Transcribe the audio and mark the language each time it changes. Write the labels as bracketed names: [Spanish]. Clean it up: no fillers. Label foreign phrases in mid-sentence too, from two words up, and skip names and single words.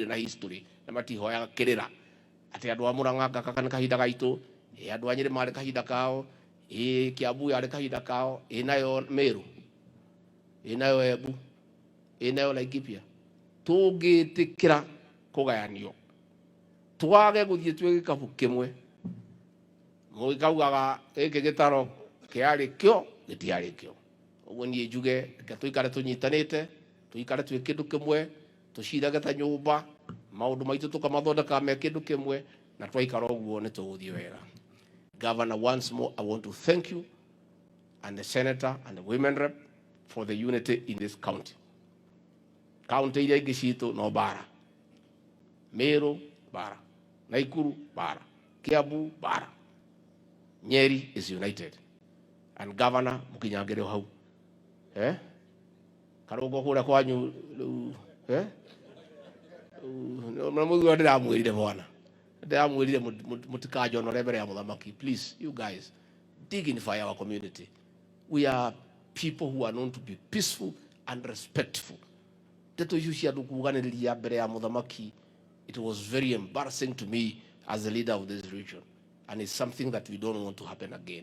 [Kikuyu] na history na matihoyaga kirira ati andu a Murang'a gaka ni kahinda gaitu andu a Nyeri mari kahinda kao Kiambu yari kahinda kao nayo Meru nayo Embu nayo Laikipia tũngĩtĩkĩra kũgayanio twage gũthiĩ twĩ gĩkabũ kĩmwe mũgĩkaugaga gĩkĩ gĩtaro kĩarĩ kĩo gĩtiarĩ kĩo. Ũguo niĩ njuge reke tũikare tũnyitanĩte, tũikare twĩ kĩndũ kĩmwe, tũcirage ta nyũmba, maũndũ maitũ tũkamathondeka me kĩndũ kĩmwe, na twaikara ũguo nĩ tũgũthiĩ wega. [English] Governor, once more I want to thank you and the senator and the women rep for the unity in this county. [Kikuyu] County iria ingĩ citũ no bara, Meru bara, Naikuru bara, Kiambu bara. [English] Nyeri is united. And Governor [Kikuyu] mukinyangire hau. Karongo kũrĩa kwanyu mũthuri ndiramwĩrire bwana. Ndiramwĩrire mũtikajonore mbere ya mũthamaki. [English] Please, you guys, dignify our community. We are people who are known to be peaceful and respectful. It was very embarrassing to me as the leader of this region, and it's something that we don't want to happen again.